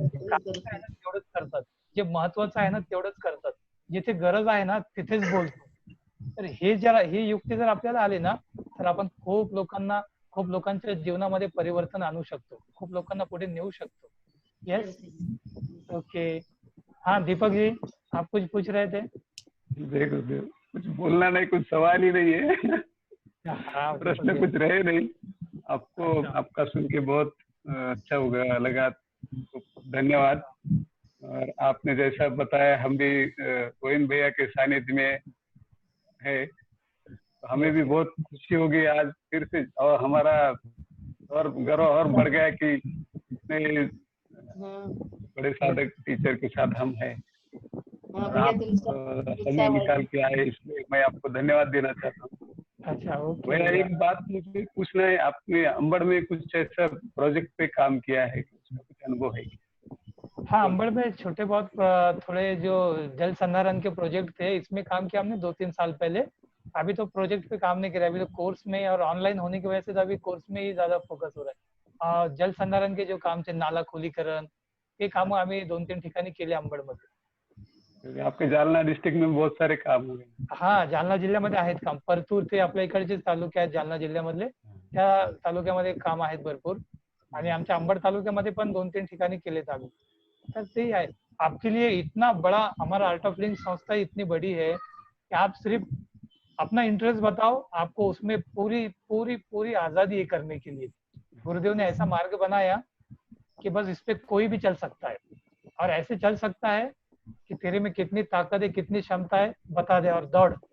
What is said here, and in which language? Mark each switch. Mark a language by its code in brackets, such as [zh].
[mr] तेवढंच करतात. जे महत्वाचं आहे ना तेवढंच करतात. जिथे गरज आहे ना तिथेच बोलतो. तर ही युक्ती जर आपल्याला आली ना तर आपण खूप लोकांच्या जीवनामध्ये परिवर्तन आणू शकतो. खूप लोकांना पुढे नेऊ शकतो. [en] Yes. Okay. [hi] हाँ दीपक जी, आप कुछ पूछ रहे थे? देखो कुछ बोलना नहीं, कुछ सवाल ही नहीं है। प्रश्न कुछ रहे नहीं। आपको आपका सुन के बहुत अच्छा होगा लगा, तो धन्यवाद। और आपने जैसा बताया हम भी गोविंद भैया के सानिध्य में है, तो हमें भी बहुत खुशी होगी आज फिर से, और हमारा और गर्व और बढ़ गया कि इतने बड़े साधक टीचर के साथ हम हैं। आप समय निकाल के आए, इसलिए मैं आपको धन्यवाद देना चाहता हूँ। अच्छा, ओके। भैया एक बात मुझे पूछना है, आपने अंबड़ में कुछ ऐसा प्रोजेक्ट पे काम किया है, उसका कुछ अनुभव है? हाँ, अंबड़ में छोटे बहुत थोड़े जो जल संधारण के प्रोजेक्ट थे, इसमें काम किया हमने 2-3 साल पहले। अभी तो प्रोजेक्ट पे काम नहीं कर रहे, अभी तो कोर्स में और ऑनलाइन होने की वजह से तो अभी कोर्स में ही ज्यादा फोकस हो रहा है। जल संधारण के जो काम थे, [mr] नाला खोलीकरण, हे काम आम्ही 2-3 ठिकाणी केले अंबडमध्ये. [hi] आपके जालना डिस्ट्रिक्ट में बहुत सारे काम हुए. [mr] हा, जालना जिल्ह्यामध्ये आहेत काम. परतूर ते आपल्या इकडचेच तालुके आहेत जालना जिल्ह्यामधले, त्या तालुक्यामध्ये काम आहेत भरपूर. आणि आमच्या अंबड तालुक्यामध्ये पण 2-3 ठिकाणी केलेत आम्ही. तर ते आहे. [hi] आपके लिए इतना बड़ा हमारा आर्ट ऑफ लिविंग संस्था इतनी बड़ी है कि आप सिर्फ अपना इंटरेस्ट बताओ, आपको उसमें पूरी पूरी पूरी आजादी है करने के लिए. गुरुदेव ने ऐसा मार्ग बनाया कि बस इस पे कोई भी चल सकता है, और ऐसे चल सकता है कि तेरे में कितनी ताकत है, कितनी क्षमता है, बता दे और दौड़.